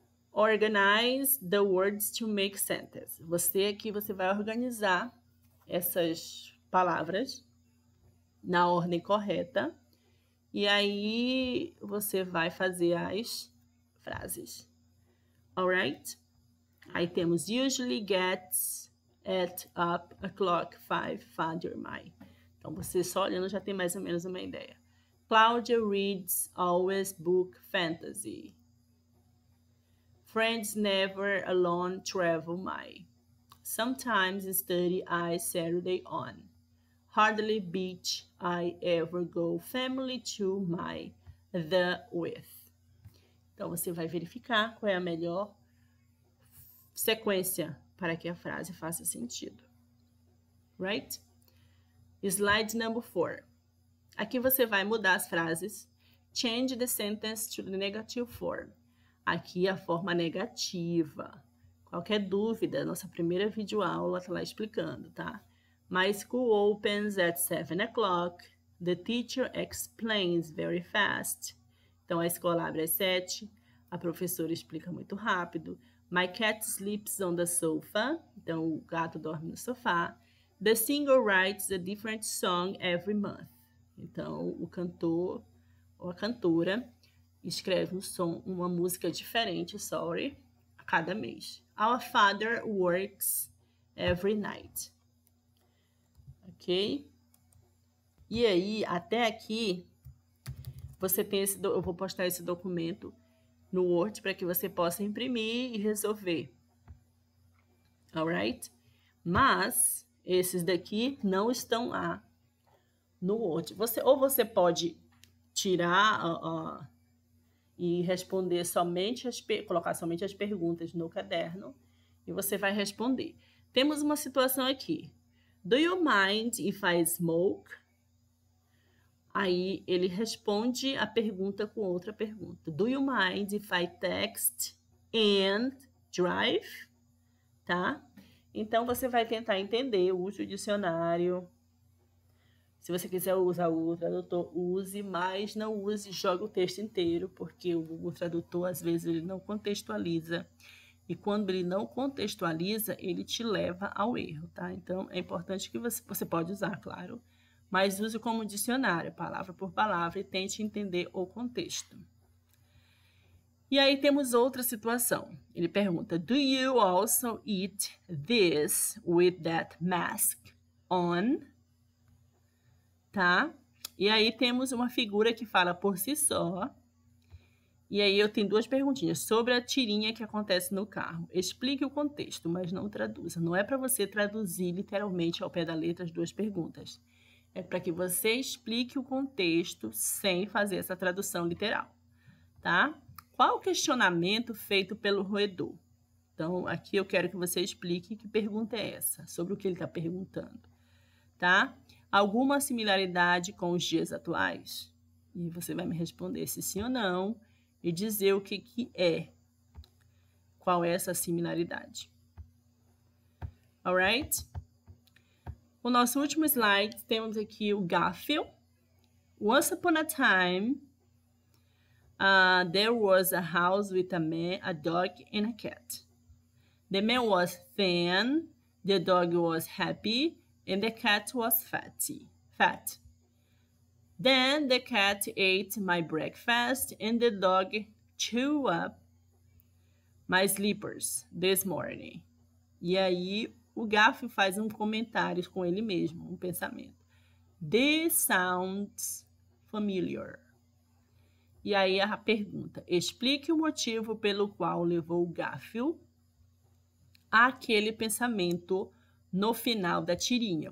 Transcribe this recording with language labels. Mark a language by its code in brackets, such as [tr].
[en] Organize the words to make sentence. [pt] Você vai organizar essas palavras na ordem correta. E aí você vai fazer as frases. [en] Alright? [pt] Aí temos [en] usually gets at up o'clock 5 father my. [pt] Então você só olhando já tem mais ou menos uma ideia. [en] Claudia reads always book fantasy. Friends never alone travel my. Sometimes study I Saturday on. Hardly beach I ever go family to my the with. [pt] Então você vai verificar qual é a melhor sequência para que a frase faça sentido. Right? [en] Slide number 4. [pt] Aqui você vai mudar as frases. [en] Change the sentence to the negative form. [pt] Aqui a forma negativa. Qualquer dúvida, nossa primeira videoaula está lá explicando, tá? [en] My school opens at 7 o'clock. The teacher explains very fast. [pt] Então, a escola abre às 7. A professora explica muito rápido. [en] My cat sleeps on the sofa. [pt] Então, o gato dorme no sofá. [en] The singer writes a different song every month. [pt] Então, o cantor ou a cantora escreve uma música diferente, a cada mês. [en] Our father works every night. Ok? [pt] E aí, até aqui, você tem eu vou postar esse documento no Word para que você possa imprimir e resolver. Alright? Mas, esses daqui não estão lá no Word. Você pode tirar e responder colocar somente as perguntas no caderno e você vai responder. Temos uma situação aqui. [en] Do you mind if I smoke? [pt] Aí ele responde a pergunta com outra pergunta. [en] Do you mind if I text and drive? [pt] Tá? Então você vai tentar entender, use o dicionário. Se você quiser usar o Google Tradutor, use, mas não use, joga o texto inteiro, porque o Google Tradutor, às vezes, ele não contextualiza. E quando ele não contextualiza, ele te leva ao erro, tá? Então, é importante que você pode usar, claro, mas use como dicionário, palavra por palavra, e tente entender o contexto. E aí temos outra situação. Ele pergunta, [en] do you also eat this with that mask on? [pt] Tá? E aí temos uma figura que fala por si só. E aí eu tenho duas perguntinhas sobre a tirinha que acontece no carro. Explique o contexto, mas não traduza. Não é para você traduzir literalmente ao pé da letra as duas perguntas. É para que você explique o contexto sem fazer essa tradução literal, tá? Qual o questionamento feito pelo roedor? Então, aqui eu quero que você explique que pergunta é essa, sobre o que ele está perguntando, tá? Alguma similaridade com os dias atuais? E você vai me responder se sim ou não e dizer o que é. Qual é essa similaridade? Alright? O nosso último slide, temos aqui o Garfield. [en] Once upon a time, there was a house with a man, a dog, and a cat. The man was thin, the dog was happy, and the cat was fat. Then the cat ate my breakfast, and the dog chewed up my slippers this morning. [pt] E aí, o Garfield faz um comentário com ele mesmo, um pensamento. [en] This sounds familiar. [pt] E aí a pergunta, explique o motivo pelo qual levou o Garfield àquele pensamento no final da tirinha.